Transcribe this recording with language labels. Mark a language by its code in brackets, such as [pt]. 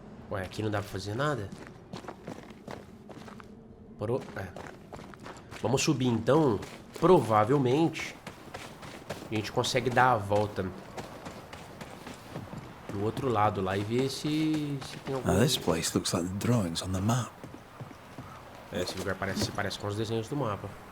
[pt] Ué, aqui não dá pra fazer nada? Vamos subir então. Provavelmente a gente consegue dar a volta do outro lado lá e ver se tem algum... [en] Now this place looks like the drawings on the map. [pt] Esse lugar parece com os desenhos do mapa.